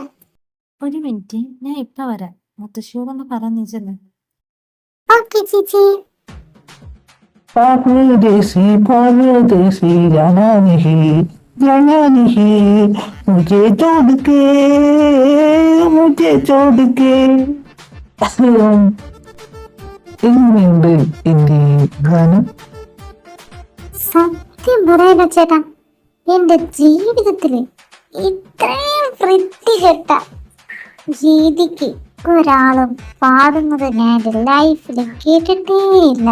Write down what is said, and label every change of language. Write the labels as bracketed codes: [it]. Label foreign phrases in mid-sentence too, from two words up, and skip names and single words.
[ml] ഒരു മിനിറ്റ്, ഞാൻ ഇപ്പൊ വരാം. മുത്തശ്ശിയോടൊന്ന് പറഞ്ഞിച്ചല്ലേ. ഓക്കെ ചേച്ചി. [hi] परदेसी परदेसी जाना नहीं मुझे छोड़ के मुझे छोड़ के. [ml] എങ്ങനെയുണ്ട് എന്റെ ഗാനം? സത്യം പറയല ചേട്ടാ, എന്റെ ജീവിതത്തില് ഇത്രയും വൃത്തികെട്ട രീതിക്ക് ഒരാളും പാടുന്നത് ഞാൻ ലൈഫിൽ കേട്ടിട്ടേയില്ല.